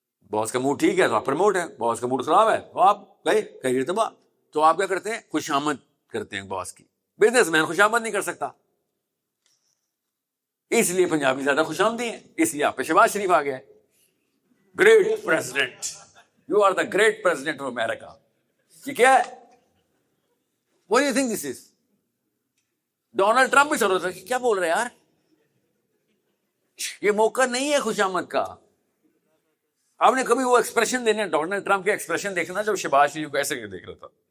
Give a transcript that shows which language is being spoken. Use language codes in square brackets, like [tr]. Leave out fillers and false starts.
[ur] باس کا موڈ ٹھیک ہے تو آپ پروموٹ ہے, باس کا موڈ خراب ہے تو آپ گئے کہیں تباہ. تو آپ کیا کرتے ہیں, خوش آمد کرتے ہیں باس کی. بزنس مین خوش آمد نہیں کر سکتا, اس لیے پنجابی زیادہ خوش آمدی ہیں, اس لیے آپ پہ شہباز شریف آ گیا ہے. [en] Great president, you are the great president of America. [ur] یہ کیا ہے, [en] what do you think this is? [ur] Donald Trump بھی سر ہوتا ہے, کیا بول رہے ہیں یار, یہ موقع نہیں ہے خوش آمد کا. آپ نے کبھی وہ ایکسپریشن دینے, ڈونلڈ ٹرمپ کے ایکسپریشن دیکھنا جب شہباز شریف کو ایسے دیکھ رہا تھا.